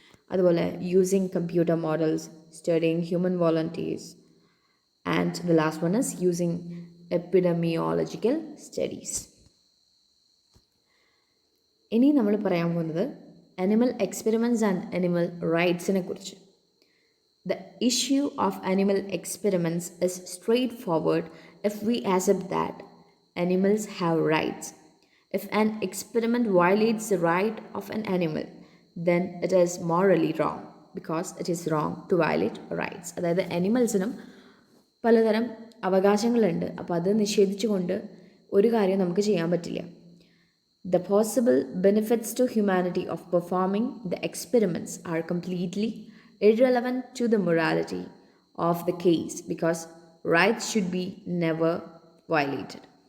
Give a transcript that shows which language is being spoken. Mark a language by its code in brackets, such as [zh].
[en] അതുപോലെ using computer models, studying human volunteers. And the last one is using epidemiological studies. [ml] ഇനി നമ്മൾ പറയാൻ പോകുന്നത് അനിമൽ എക്സ്പെരിമെൻറ്റ്സ് ആൻഡ് അനിമൽ റൈറ്റ്സിനെ കുറിച്ച്. [en] The issue of animal experiments is straightforward if we accept that animals have rights. If an experiment violates the right of an animal, then it is morally wrong because it is wrong to violate rights. [ml] അതായത് അനിമൽസിനും പലതരം അവകാശങ്ങളുണ്ട്. അപ്പോൾ അത് നിഷേധിച്ചുകൊണ്ട് ഒരു കാര്യം നമുക്ക് ചെയ്യാൻ പറ്റില്ല. [en] The possible benefits to humanity of performing the experiments are completely irrelevant to the morality of the case because rights should be never violated.